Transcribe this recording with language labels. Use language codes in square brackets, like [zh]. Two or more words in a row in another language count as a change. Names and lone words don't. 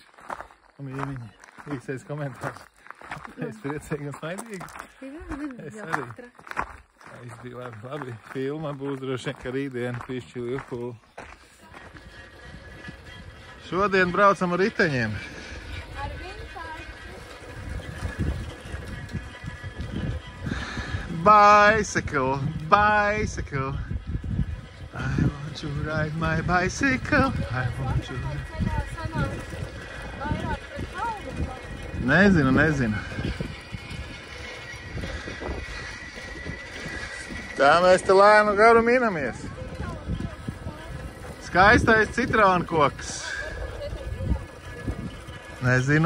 [lv] Un īmiņi, īsais komentārs. Es priecīgi un smaidīgi. Es arī. Es biju labi. Filma būs droši vien, ka rītdien pišķi Liverpoolu. Šodien braucam ar riteņiem. [en] Bicycle. I want to ride my bicycle. I want to ride. [lv] Nezinu. Tā mēs te lēnu garu minamies. Skaistais citronkoks. Nezinu.